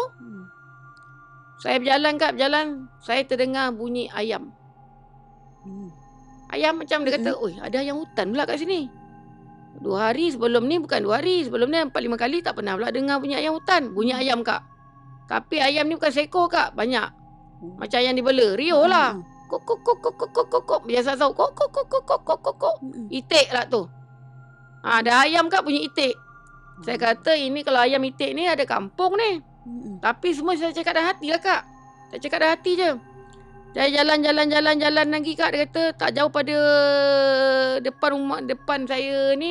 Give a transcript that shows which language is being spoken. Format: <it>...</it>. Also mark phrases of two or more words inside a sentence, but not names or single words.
<ms>Saya berjalan Kak, saya terdengar bunyi ayam. Ayam macam dia kata, oi ada ayam hutan pula kat sini. 2 hari sebelum ni, bukan 2 hari sebelum ni, 4-5 kali tak pernah pula dengar bunyi ayam hutan. Bunyi ayam Kak. Tapi ayam ni bukan seekor Kak, banyak. Macam ayam dibela, rio lah. Kok kok kok kok kok kok kok. Biasa tahu kok kok kok kok kok kok kok kok. Itik lah tu. Ada ayam Kak bunyi itik. Saya kata ini kalau ayam itik ni ada kampung ni. Tapi semua saya cakap dalam hati lah Kak. Saya cakap dalam hati je. Saya jalan lagi Kak. Dia kata tak jauh pada depan saya ni.</ms>